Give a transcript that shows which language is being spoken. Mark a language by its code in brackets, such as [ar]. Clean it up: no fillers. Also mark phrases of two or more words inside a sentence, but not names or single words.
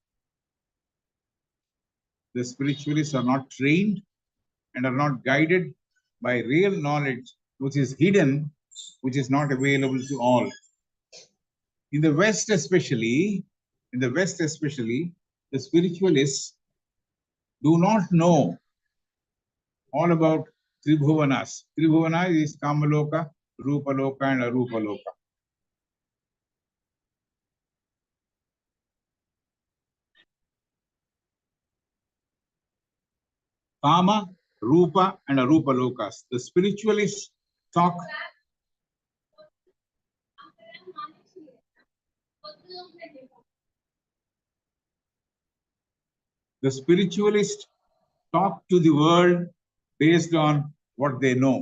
[en] The spiritualists are not trained and are not guided by real knowledge, which is hidden, which is not available to all. In the West especially, the spiritualists do not know all about Tribhuvanas. Tribhuvana is Kamaloka, Rupaloka and Arupaloka. Kama, Rupa and Arupa Lokas. The spiritualists talk to the world based on what they know.